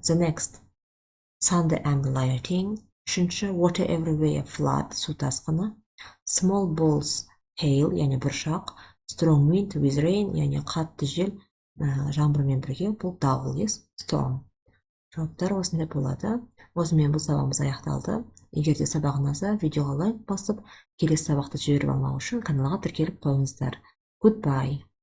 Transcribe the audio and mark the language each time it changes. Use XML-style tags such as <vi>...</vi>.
<en>The next, thunder and lightning.</en> <kk>Үшінші,</kk> <en>water everywhere, flood,</en> <kk>су тасқыны.</kk> <en>Small balls, hail,</en> <kk>яғни бұршақ.</kk> <en>Strong wind with rain,</en> <kk>яғни қатты жел жаңбырмен бірге бұл дауыл storm. Жауаптар осындай болады. Осымен бұл сабағымыз аяқталды. Егер де сабақ ұнаса, видеоға лайк басып, келесі сабақты жіберіп алмау үшін каналға тіркеліп қойыңыздар. Goodbye.</kk>